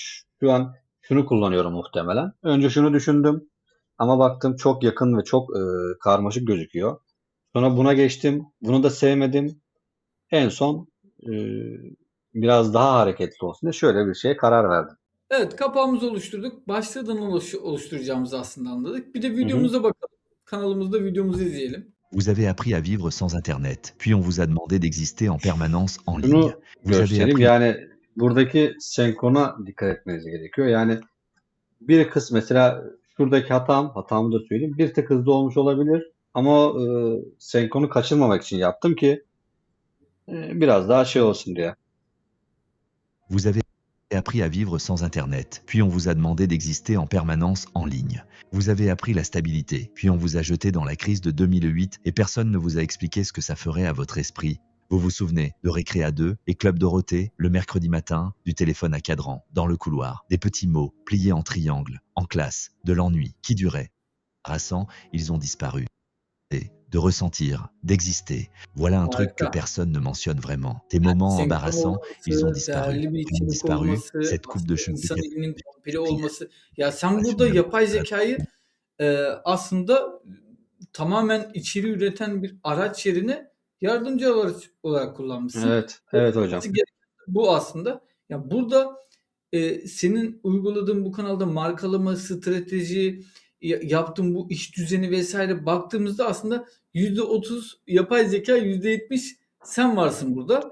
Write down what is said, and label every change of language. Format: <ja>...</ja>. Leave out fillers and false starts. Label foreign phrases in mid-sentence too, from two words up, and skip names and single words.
<tr>Şu an şunu kullanıyorum muhtemelen. Önce şunu düşündüm ama baktım çok yakın ve çok karmaşık gözüküyor. Sonra buna geçtim. Bunu da sevmedim. En son e, biraz daha hareketli olsun diye şöyle bir şeye karar verdim. Evet, kapağımızı oluşturduk. Başlığından oluşturacağımızı aslında anladık. Bir de Hı hı. videomuza bakalım. Kanalımızda videomuzu izleyelim.</tr> <fr>Vous avez appris à vivre sans Internet, puis on vous a demandé d'exister en permanence en ligne.</fr> <tr>Şunu</tr> <fr>Vous avez</fr> <tr>göstereyim.</tr> <fr>appris</fr> <tr>Yani buradaki senkrona dikkat etmeniz gerekiyor. Yani bir kısmı mesela şuradaki hatamı da söyleyeyim. Bir tık hızlı olmuş olabilir ama senkronu kaçırmamak için yaptım ki biraz daha şey olsun diye.</tr> <fr>Vous avez appris à vivre sans Internet, puis on vous a demandé d'exister en permanence en ligne. Vous avez appris la stabilité, puis on vous a jeté dans la crise de 2008 et personne ne vous a expliqué ce que ça ferait à votre esprit. Vous vous souvenez de Récré à deux et Club Dorothée, le mercredi matin, du téléphone à cadran, dans le couloir, des petits mots pliés en triangle, en classe, de l'ennui qui durait. Harassant, ils ont disparu. De ressentir, d'exister. Voilà un truc que</fr> <tr>Harika.</tr> <fr>personne ne mentionne vraiment. Tes moments</fr> <tr>Senkron</tr> <fr>embarrassants, ils ont</fr> <tr>olması,</tr> <fr>disparu.</fr> <tr>değerli bir</tr> <fr>Ils ont</fr> <tr>içerik</tr> <fr>disparu.</fr> <tr>olması,</tr> <fr>Cette coupe de</fr> <tr>aslında</tr> <fr>cheveux</fr> <tr>insan elinin kompili</tr> <fr>quadrillée,</fr> <tr>olması. Ya sen</tr> <fr>passion</fr> <tr>burada</tr> <fr>de</fr> <tr>yapay zekayı aslında tamamen içeriği üreten bir araç yerine yardımcı olarak kullanmışsın. Evet, evet hocam. Olması gereken bu aslında. Ya burada senin uyguladığın bu kanalda markalama, strateji, yaptığın bu iş düzeni vesaire baktığımızda aslında %30 yapay zeka, %70 sen varsın burada.</tr>